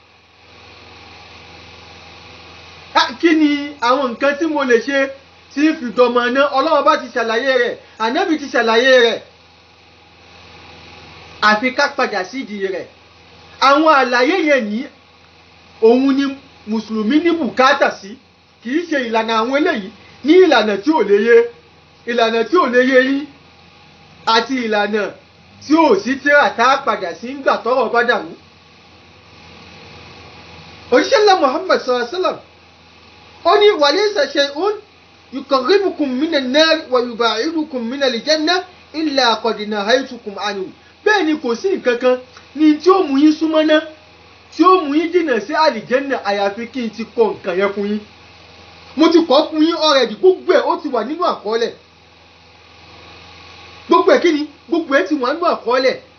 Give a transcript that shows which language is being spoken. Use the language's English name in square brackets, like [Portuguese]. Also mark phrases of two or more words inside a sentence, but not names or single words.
[Yoruba] kí ni àwọn nǹkan tí mo lè ṣe tí fi dọmọ náà Ọlọ́run bá ti ṣàlàyé rẹ̀ ànábì ti ṣàlàyé rẹ̀ àfi ká padà sídìí rẹ̀ àwọn àlàyé yẹn ní òun ni mùsùlùmí ní bùkátà sí kì í ṣe ìlànà àwọn eléyìí ní ìlànà tí ò lè yé ìlànà tí ò lè yé yín àti ìlànà tí ò sí tíra tá a padà sí ńgbà tọ́rọ̀ bá dàrú. òṣìṣẹ́ ńlá [Arabic] Muhammad صلى الله عليه وسلم [Yoruba] ó ní [Arabic] وليس شيء يقربكم من النار ويباعدكم من الجنة إلا قد نهيتكم عنه. [Yoruba] bẹ́ẹ̀ ni kò sí nǹkan kan ní tí ó mú yín súnmọ́ náà tí ó mú yín jìnnà sí àlìjẹ́nà àyàfi kí n ti kọ nǹkan yẹn fún yín. mo ti kọ́ fún yín already, gbogbo ẹ̀ ó ti wà nínú àkọọ́lẹ̀. gbogbo ẹ̀ kí ni gbogbo ẹ̀ ti wà nínú àkọọ́lẹ̀.